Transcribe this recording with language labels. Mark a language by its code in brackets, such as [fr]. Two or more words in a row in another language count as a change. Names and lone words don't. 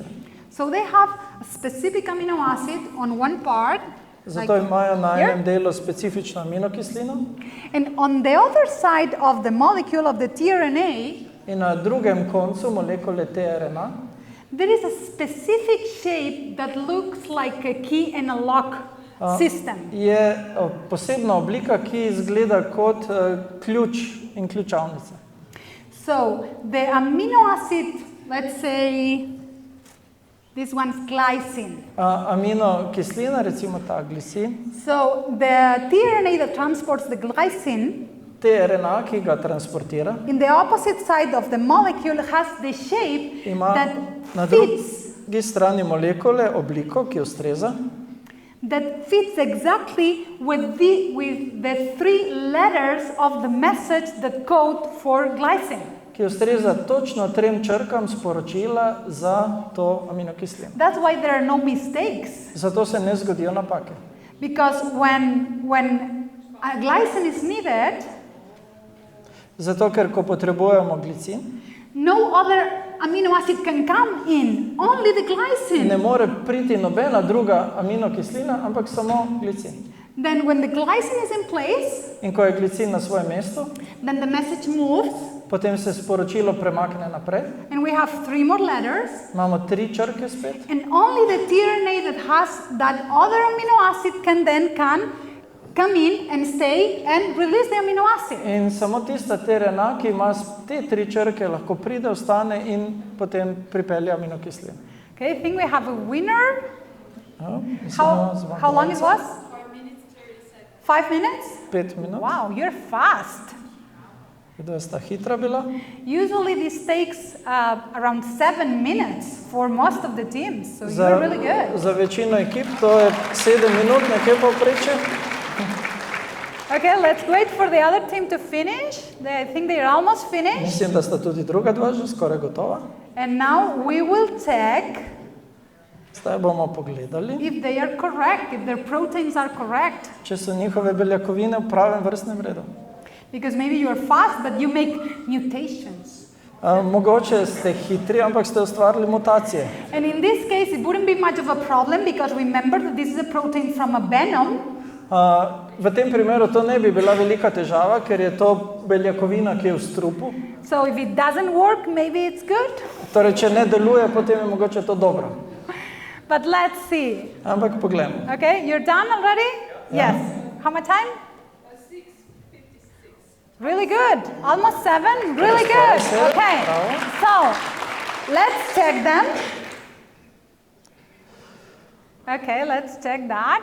[en] So they have a specific amino acid on one part, [sl] Zato imajo na enem delu specifično aminokislino. [en] and on the other side of the molecule of the tRNA, [sl] In na drugem koncu molekule tRNA [en] there is a specific shape that looks like a key and a lock system. [sl] je posebna oblika, ki izgleda kot ključ in ključavnica. [en] So the amino acid, let's say this one's glycine. [sl] Aminokislina, recimo ta glisin, [en] So the tRNA that transports the glycine [sl] tRNA, ki ga transportira, [en] in the opposite side of the molecule has the shape [sl] ima [en] that [sl] na [en] fits [sl] drugi strani molekule obliko, ki ustreza, [en] exactly with the three letters of the message that code for glycine. [sl] ki ustreza točno 3 črkam sporočila za to aminokislino. [en] That's why there are no mistakes. [sl] Zato se ne zgodijo napake. [en] Because when a glycine is needed, [sl] Zato, ker ko potrebujemo glicin, [en] no other amino acid can come in, only the glycine. [sl] ne more priti nobena druga aminokislina, ampak samo glicin. [en] Then when the glycine is in place, [sl] In ko je glicin na svojem mestu, [en] then the message moves, [sl] potem se sporočilo premakne naprej. [en] and we have 3 more letters, [sl] Imamo 3 črke spet [en] and only the tRNA that has that other amino acid can come in and stay and release the amino acid. [sl] in samo tista tRNA, ki ima te 3 črke, lahko pride, ostane in potem pripelje aminokislino. [en] Okay, I think we have a winner. [sl] Ja, [en] How long it was? 5 minutes? [sl] 5 minut. [en] Wow, you're fast. [sl] Kdo je sta hitra bila? [en] Usually this takes around 7 minutes for most of the teams, so you're really good. [sl] Za večino ekip to je 7 minut, nekje povprečje. [en] Okay, let's wait for the other team to finish. I think they're almost finished. [sl] Mislim, da sta tudi druga dva že skoraj gotova. [en] And now we will check [sl] Zdaj bomo pogledali, [en] if they are correct, if their proteins are correct. [sl] če so njihove beljakovine v pravem vrstnem redu. [en] Because maybe you are fast, but you make mutations. [sl] Mogoče ste hitri, ampak ste ustvarili mutacije. [en] And in this case, it wouldn't be much of a problem because remember that this is a protein from a venom. [sl] V tem primeru to ne bi bila velika težava, ker je to beljakovina, ki je v strupu. [en] So if it doesn't work, maybe it's good. [sl] Torej, če ne deluje, potem je mogoče to dobro. [en] But let's see. [sl] Ampak poglejmo. [en] Okay, you're done already? Yeah. Yes. How much time? 6:56. Really good. Almost 7. Really good. Okay. So, let's check them. Okay, let's check that.